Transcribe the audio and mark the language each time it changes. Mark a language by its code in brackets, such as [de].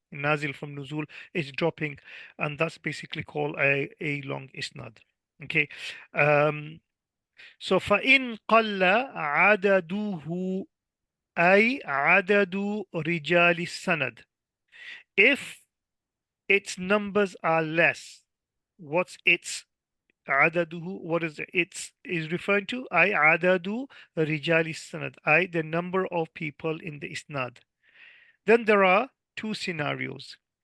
[en] Nazil from nuzul is dropping, and that's basically called a long isnad. Okay. [ar] So فإن قل عدده أي عدد رجال السند. [en] If its numbers are less, what's its عدده? What is its is referring to? [ar] أي عدد رجال السند. [en] أي the number of people in the isnad. Then there are two scenarios.